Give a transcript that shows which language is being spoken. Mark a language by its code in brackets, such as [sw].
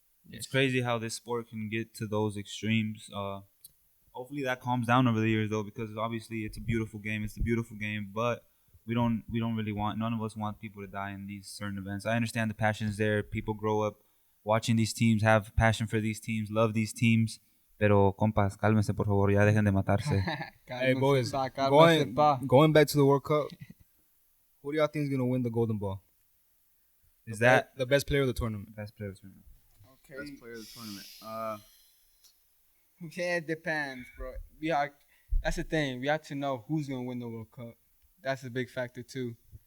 [en] It's crazy how this sport can get to those extremes. Hopefully that calms down over the years though, because obviously it's a beautiful game. It's a beautiful game, but we don't really want, none of us want people to die in these certain events. I understand the passion is there. People grow up watching these teams, have passion for these teams, love these teams. [es] Pero compas, cálmense por favor, ya dejen de matarse. [en] Hey boys, going back to the World Cup, who do y'all think is gonna win the Golden Ball? Is that the best player of the tournament? Best player of the tournament. Okay. Best player of the tournament. Yeah, it depends, bro. That's the thing. We have to know who's gonna win the World Cup. That's a big factor too.